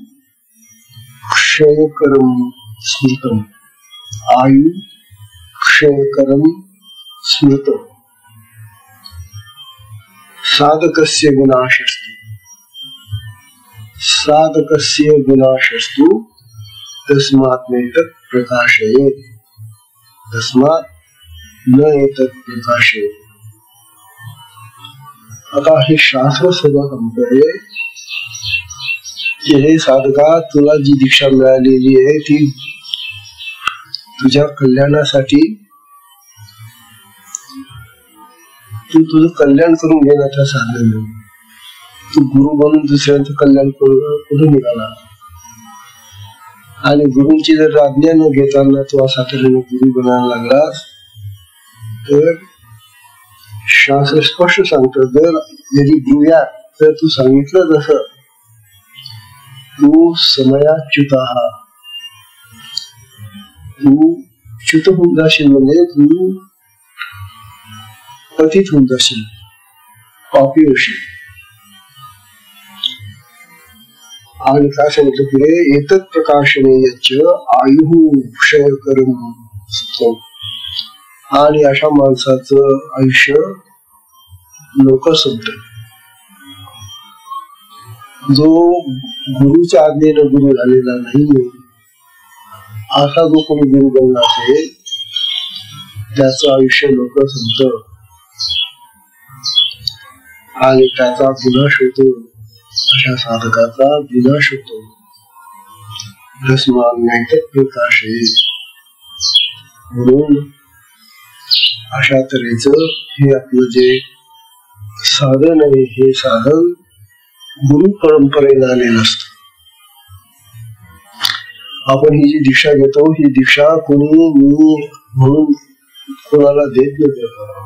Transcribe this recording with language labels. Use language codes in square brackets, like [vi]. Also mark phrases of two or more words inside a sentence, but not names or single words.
[sa] क्षयकरं स्मृतम् आयु क्षयकरं स्मृतम् साधकस्य विनाशस्तु तस्मात् नैतत् प्रकाशयेत् तस्मात् न एतत् प्रकाशयेत्. [mr] आता हे शास्त्र सुद्धा सांगतोय की हे साधका तुला जी दीक्षा मिळालेली आहे ती तुझ्या कल्याणासाठी तू तुझं कल्याण करून घेण्याचा साधन नाही. तू गुरु बनून दुसऱ्यांचं कल्याण कुठे निघाला आणि गुरुंची जर आज्ञा न घेताना तू असा तऱ्हेने गुरु बनायला लागलास तर शास्त्र स्पष्ट सांगतो जर [sa] यदि ब्रूयात [mr] तर तू सांगितलं जसं तू समयाच्युत तू च्युत होऊन जाशील म्हणजे तू पतित होऊन जाशील पापी होशील. आणि काय सांगितलं पुढे [sa] एतत् प्रकाशने यच्च आयुः क्षयकरं [mr] आणि अशा माणसाचं आयुष्य लवकर संपत. जो गुरुच्या आज्ञेनं गुरु झालेला नाही असा जो कोणी गुरु बनला असेल त्याचं आयुष्य लवकर संपत आणि त्याचा विनाश होतो. अशा साधकाचा विनाश होतो. [sa] तस्मात् नैतत् प्रकाशयेत्. [mr] म्हणून अशा तऱ्हेचं हे आपलं जे साधन आहे हे साधन गुरु परंपरेला आलेलं असतं. आपण ही जी दीक्षा घेतो ही दीक्षा कोणी मी म्हणून कोणाला देत नाही.